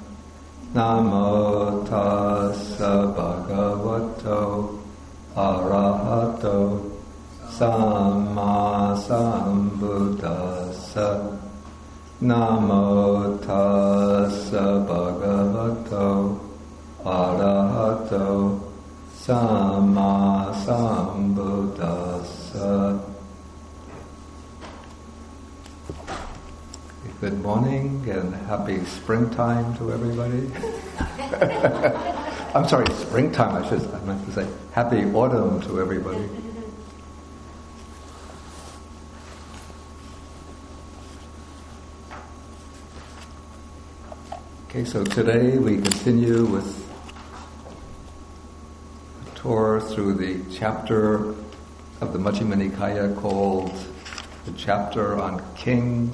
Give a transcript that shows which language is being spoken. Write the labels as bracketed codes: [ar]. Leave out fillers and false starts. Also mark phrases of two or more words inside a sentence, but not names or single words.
[pi] Namo tassa bhagavato arahato samma sambuddhassa. Namo tassa bhagavato arahato samma sambuddhassa. [en] Good morning and happy springtime to everybody. I'm sorry, springtime, I meant to say happy autumn to everybody. Okay, so today we continue with a tour through the chapter of the Majjhima Nikaya called the chapter on kings.